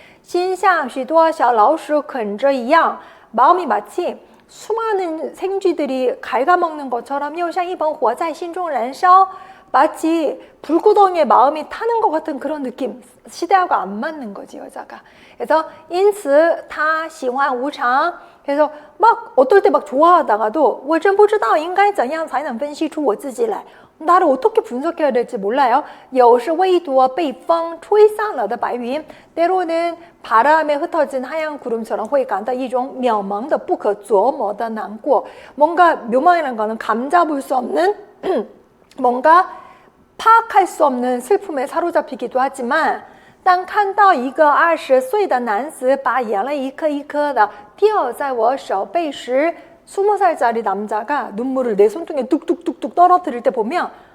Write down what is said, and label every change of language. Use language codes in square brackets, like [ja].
[zh] 心像许多小老鼠啃着一样 [ko] 마음이 마치 수많은 생쥐들이 갉아먹는 것처럼 [zh] 又像一盆火在心中燃烧 [ko] 마치 불구덩이에 마음이 타는 것 같은 그런 느낌. 시대하고 안 맞는 거지 여자가. 그래서 [zh] 因此他喜欢无常 [ko] 그래서 막 어떨 때 막 좋아하다가도 [zh] 我真不知道应该怎样才能分析出我自己来 [ko] 나를 어떻게 분석해야 될지 몰라요. [zh] 有时唯独被风吹散了的白云 [ko] 때로는 바람에 흩어진 하얀 구름처럼 [zh] 会感到一种渺茫的不可琢磨的难过 [ko] 뭔가 묘망이라는 거는 감잡을 수 없는 뭔가 파악할 수 없는 슬픔에 사로잡히기도 하지만 [zh] 当看到一个20岁的男子把眼泪一颗一颗的掉在我手背时 [ko] 20살짜리 남자가 눈물을 내 손등에 뚝뚝뚝뚝 떨어뜨릴 때 보면